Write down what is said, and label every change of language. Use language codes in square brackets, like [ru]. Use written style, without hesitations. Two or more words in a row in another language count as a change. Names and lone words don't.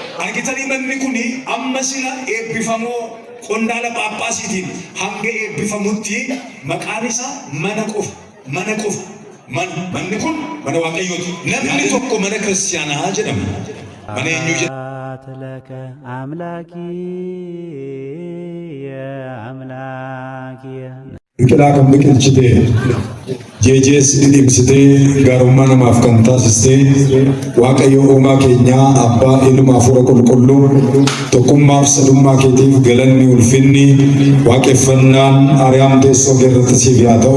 [om] argitanii manni kuni amma sila eebbifamoo qondaala Phaaphaasiitiin hanga eebbifamutti maqaan isaa mana qofa. Manni kun mana Waaqayyooti. Namni tokko mana kiristaanaa jedhama. Mana eenyu jedhama? [gez] ለከ አምላኪ አምላኪ [om] Biqilaa kan biqilchite jeejees dhidhimsite gaarummaa namaaf kan taasiste Waaqayyo uumaa keenyaa abbaa ilma hafuura qulqulluu tokkummaaf sadummaa keetiif galanni ulfinni waaqeffannaan ari'aam teessoo irratti siif haa ta'u.